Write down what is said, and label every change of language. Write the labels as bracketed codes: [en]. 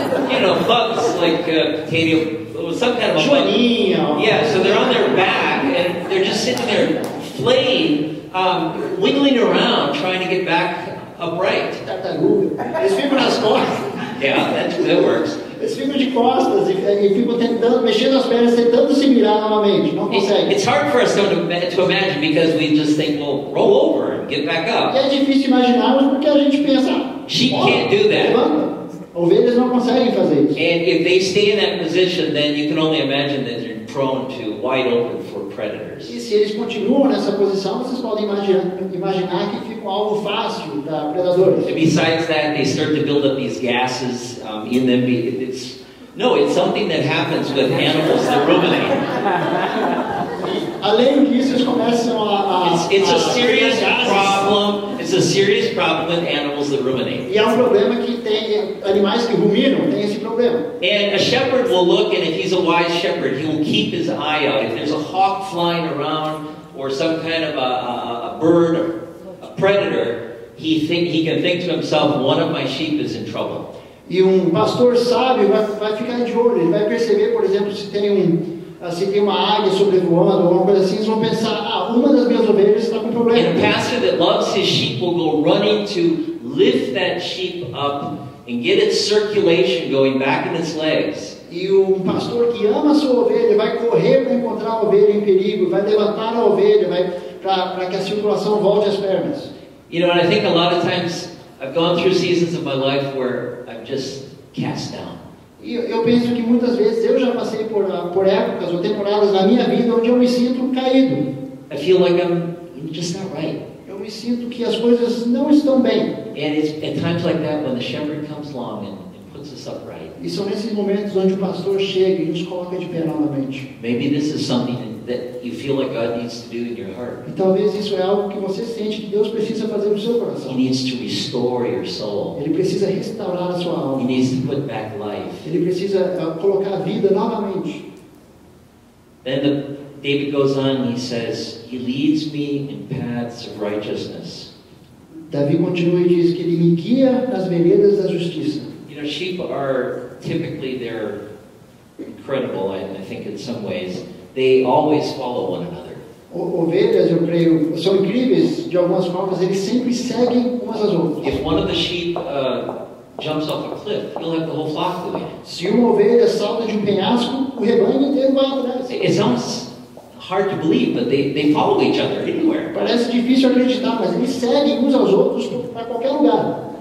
[en] You know, bugs like potato, some kind of a bug. Yeah, so they're on their back and they're just sitting there flaying, wiggling around, trying to get back upright. [pt] Tartaruga. Eles ficam nas costas. [en] Yeah, that works. [pt] Eles ficam de costas e ficam tentando, mexendo as pernas, tentando se virar novamente. Não conseguem. [en] It's hard for us to imagine because we just think, well, roll over and get back up. [pt] E é difícil imaginarmos porque a gente pensa, [en] sheep can't do that. [pt] Levanta. Ovelhas não conseguem fazer isso. [en] And if they stay in that position, then you can only imagine that they're prone to wide open for predators. [pt] E se eles continuam nessa posição, vocês podem imaginar que fica um alvo fácil para predadores. [en] And besides that, they start to build up these gases in them. It's something that happens with animals that ruminate. [pt] Além disso, eles começam [en] It's a serious problem. It's a serious problem with animals that ruminate. [pt] E é problema que tem animais que ruminam, tem esse problema. [en] And a shepherd will look, and if he's a wise shepherd, he will keep his eye out. If there's a hawk flying around or some kind of a bird, a predator, he can think to himself, one of my sheep is in trouble. [pt] E pastor sábio vai ficar de olho. Ele vai perceber, por exemplo, se tem uma águia sobrevoando ou alguma coisa assim, eles vão pensar, uma das minhas ovelhas está com problema. [en] And a pastor that loves his sheep will go running to lift that sheep up and get its circulation going back in its legs. [pt] E pastor que ama a sua ovelha vai correr para encontrar a ovelha em perigo, vai levantar a ovelha, para que a circulação volte às pernas. [en] You know, and I think a lot of times I've gone through seasons of my life where I'm just cast down. [pt] E eu penso que muitas vezes eu já passei por épocas ou temporadas na minha vida onde eu me sinto caído. [en] I feel like I'm just not right. [pt] Eu me sinto que as coisas não estão bem. [en] And it's at times like that when the shepherd comes along and puts us upright. [pt] E são nesses momentos onde o pastor chega e nos coloca de pé novamente. [en] Maybe this is something that you feel like God needs to do in your heart. [pt] E talvez isso é algo que você sente que Deus precisa fazer no seu coração. [en] He needs to restore your soul. [pt] Ele precisa restaurar a sua alma. [en] He needs to put back life. [pt] Ele precisa colocar vida novamente. [en] Then David goes on and he says, he leads me in paths of righteousness. [pt] Davi continua e diz que ele me guia nas veredas da justiça. [en] You know, sheep are typically, they're incredible, I think in some ways. They always follow one another. [pt] Ovelhas, eu creio, são incríveis de algumas formas, eles sempre seguem umas às outras. [en] If one of the sheep jumps off a cliff, you'll have the whole flock doing it. [pt] Se uma ovelha salta de penhasco, o rebanho inteiro vai atrás. [en] It sounds hard to believe, but they follow each other anywhere. [pt] Parece difícil acreditar, mas eles seguem uns aos outros para qualquer lugar.